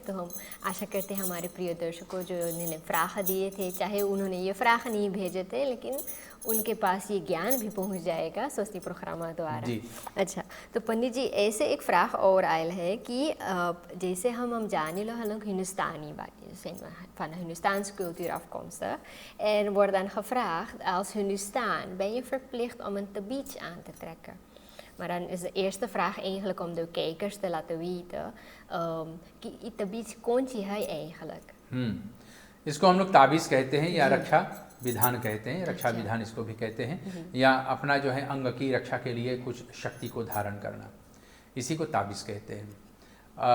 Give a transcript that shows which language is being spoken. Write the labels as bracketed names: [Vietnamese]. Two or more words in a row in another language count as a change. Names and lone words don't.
[Hindi] तो हम आशा करते हैं हमारे प्रिय दर्शकों जो उन्होंने फ्राह दिए थे, चाहे उन्होंने ये फ्राह नहीं भेजे थे, लेकिन उनके पास ये ज्ञान भी पहुंच जाएगा स्वस्ति प्रोग्रामा द्वारा। अच्छा, तो पंडित जी ऐसे एक फ्राह और आयल है कि जैसे हम जाने लो हम लोग हिंदुस्तानी बात [Dutch] van Hindustaanse cultuur afkomstig en wordt dan gevraagd als Hindustaan ben je verplicht om een tabiet aan te trekken. Maar dan is de eerste vraag eigenlijk om de kijkers te laten weten [Hindi] कि ये ताबीज कौन सी है [Dutch] eigenlijk। [Hindi] इसको हम लोग ताबीज कहते हैं या रक्षा विधान कहते हैं, रक्षा विधान इसको भी कहते हैं, या अपना जो है अंग की रक्षा के लिए कुछ शक्ति को धारण करना, इसी को ताबीज कहते हैं।